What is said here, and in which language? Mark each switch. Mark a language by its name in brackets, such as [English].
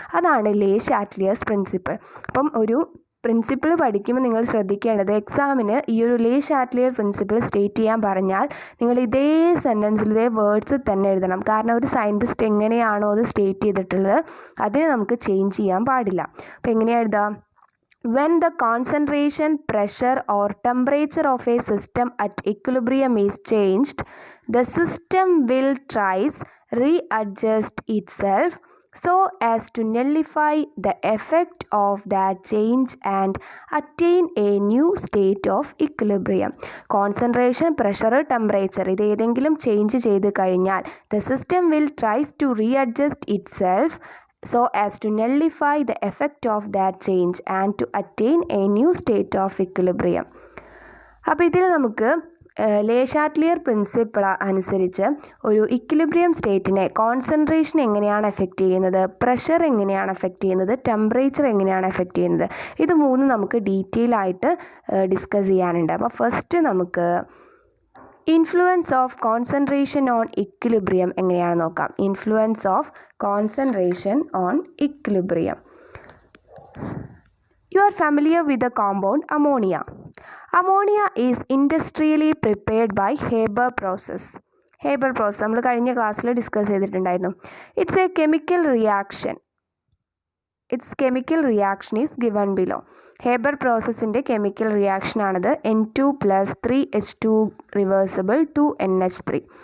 [Malayalam] അതാണ് ലേ ഷാറ്റ്ലിയർസ് പ്രിൻസിപ്പിൾ. അപ്പം ഒരു പ്രിൻസിപ്പിൾ പഠിക്കുമ്പോൾ നിങ്ങൾ ശ്രദ്ധിക്കേണ്ടത് എക്സാമിന് ഈ ഒരു ലേ ഷാറ്റ്ലിയർ പ്രിൻസിപ്പിൾ സ്റ്റേറ്റ് ചെയ്യാൻ പറഞ്ഞാൽ നിങ്ങൾ ഇതേ സെൻറ്റൻസിൽ ഇതേ വേർഡ്സ് തന്നെ എഴുതണം. കാരണം ഒരു സയൻറ്റിസ്റ്റ് എങ്ങനെയാണോ അത് സ്റ്റേറ്റ് ചെയ്തിട്ടുള്ളത് അതിനെ നമുക്ക് ചേഞ്ച് ചെയ്യാൻ പാടില്ല. അപ്പോൾ എങ്ങനെയാണ് എഴുതാം? [English] When the concentration, pressure or temperature of a system at equilibrium is changed, the system will twice readjust itself so as to nullify the effect of that change and attain a new state of equilibrium. Concentration, pressure, temperature [Malayalam] ഇത് ഏതെങ്കിലും change ചെയ്ത് കഴിഞ്ഞാൽ [English] the system will tries to readjust itself so as to nullify the effect of that change and to attain a new state of equilibrium. [Malayalam] അപ്പോൾ ഇതിൽ നമുക്ക് ലേ Chatelier principle അനുസരിച്ച് ഒരു equilibrium സ്റ്റേറ്റിനെ concentration എങ്ങനെയാണ് എഫക്റ്റ് ചെയ്യുന്നത്, പ്രഷർ എങ്ങനെയാണ് എഫക്റ്റ് ചെയ്യുന്നത്, temperature എങ്ങനെയാണ് എഫക്റ്റ് ചെയ്യുന്നത്, ഇത് മൂന്നും നമുക്ക് ഡീറ്റെയിൽ ആയിട്ട് ഡിസ്കസ് ചെയ്യാനുണ്ട്. അപ്പോൾ ഫസ്റ്റ് നമുക്ക് [English] influence of concentration on equilibrium [Malayalam] എങ്ങനെയാണെന്ന് നോക്കാം. [English] Influence of concentration on equilibrium. You are familiar with the compound ammonia. Ammonia is industrially prepared by Haber process. [Malayalam] Haber process നമ്മൾ കഴിഞ്ഞ ക്ലാസ്സിൽ ഡിസ്കസ് ചെയ്തിട്ടുണ്ടായിരുന്നു. [English] It's a chemical reaction. Its chemical reaction is given below. [Malayalam] Haber processൻ്റെ chemical reaction ആണത് N2 + 3H2 reversible 2NH3.